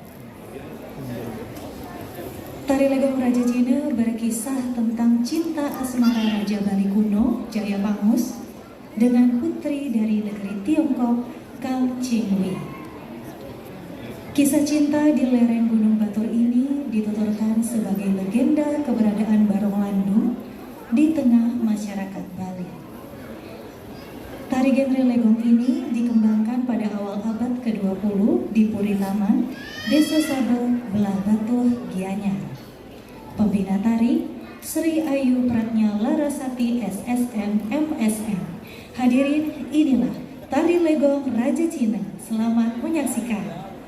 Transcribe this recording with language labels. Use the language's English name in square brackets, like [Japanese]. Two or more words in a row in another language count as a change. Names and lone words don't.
[Indonesian] Tari Legong Raja Cina berkisah tentang cinta asmara Raja Bali kuno, Jayapangus, dengan putri dari negeri Tiongkok, Kang Chingwi. Kisah cinta di lereng Gunung Batur ini dituturkan sebagai legenda keberadaan Barong Landung di tengah masyarakat Bali. Tari genre legong ini dikembangkan pada awal abad ke-20 di Puri Taman, Desa Sabe, Belah Batuh, Gianyar. Pembina tari, Sri Ayu Pratnya Larasati SSM MSM. Hadirin, inilah Tari Legong Raja Cina. Selamat menyaksikan.